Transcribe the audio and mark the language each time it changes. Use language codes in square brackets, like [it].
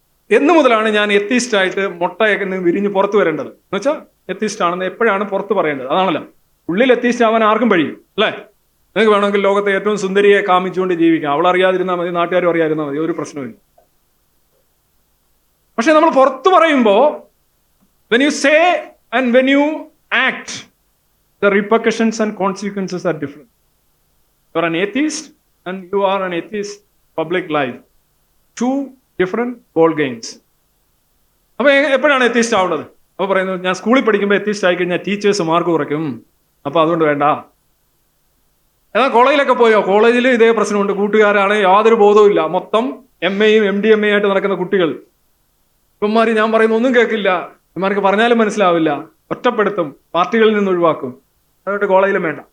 [ml] എന്ന് മുതലാണ് ഞാൻ എത്തീസ്റ്റായിട്ട് മുട്ടയൊക്കെ വിരിഞ്ഞ് പുറത്തു വരേണ്ടത്. എന്ന് വെച്ചാൽ എത്തീസ്റ്റ് ആണെന്ന് എപ്പോഴാണ് പുറത്ത് പറയേണ്ടത്. അതാണല്ലോ, ഉള്ളിൽ എത്തീസ്റ്റ് ആവാൻ ആർക്കും കഴിയും അല്ലേ? നിങ്ങൾക്ക് വേണമെങ്കിൽ ലോകത്തെ ഏറ്റവും സുന്ദരിയെ കാമിച്ചുകൊണ്ട് ജീവിക്കാം, അവൾ അറിയാതിരുന്നാൽ മതി, നാട്ടുകാരും അറിയാതിരുന്നാൽ മതി, ഒരു പ്രശ്നമില്ല. പക്ഷെ നമ്മൾ പുറത്തു പറയുമ്പോൾ [en] when you say and when you act, the repercussions and consequences are different. You are an atheist and you are an atheist public life. Two different ball games. [ml] അപ്പൊ എപ്പോഴാണ് എത്തീസ്റ്റ് ആവുന്നത്? അപ്പൊ പറയുന്നത്, ഞാൻ സ്കൂളിൽ പഠിക്കുമ്പോൾ എത്തീസ്റ്റ് ആയി കഴിഞ്ഞാൽ ടീച്ചേഴ്സ് മാർക്ക് കുറയ്ക്കും, അപ്പൊ അതുകൊണ്ട് വേണ്ട. എന്നാൽ കോളേജിലൊക്കെ പോയോ? കോളേജിൽ ഇതേ പ്രശ്നമുണ്ട്. കൂട്ടുകാരാണ് യാതൊരു ബോധവും ഇല്ല, മൊത്തം MA യും MD MA ആയിട്ട് നടക്കുന്ന കുട്ടികൾ. ഇവന്മാര് ഞാൻ പറയുന്ന ഒന്നും കേൾക്കില്ല, ഇവന്മാർക്ക് പറഞ്ഞാലും മനസ്സിലാവില്ല, ഒറ്റപ്പെടുത്തും, പാർട്ടികളിൽ നിന്ന് ഒഴിവാക്കും, അതുകൊണ്ട് കോളേജിലും വേണ്ട.